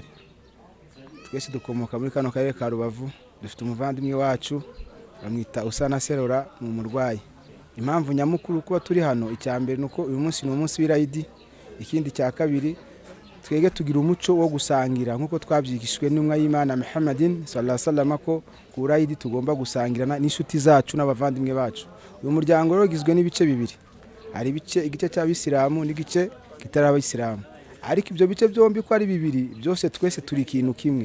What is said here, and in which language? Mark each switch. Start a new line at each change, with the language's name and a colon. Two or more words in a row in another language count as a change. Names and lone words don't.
Kinyarwanda: Twese dukomoka muri kano karere ka Rubavu dufite umuvandimwe wacu bamwita Usana Serora mu murwayi. Impamvu nyamukuru kuba turi hano icyambere nuko uyu munsi ni umunsi w'Eid, ikindi cya kabiri twege tugira umuco wo gusangira nkuko twabyigishwe n'umwa y'Imana Muhammadin
Arabic: صلى الله عليه وسلم
Kinyarwanda: ko ku Eid tugomba gusangirana n'inshuti zacu n'abavandimwe bacu. Uyu muryango rero gizwe n'ibice bibiri, ari igice cy'abisilamu n'igice kitari abisilamu, ariko ibyo bice byombi ko ari bibiri byose twese turi ikintu kimwe.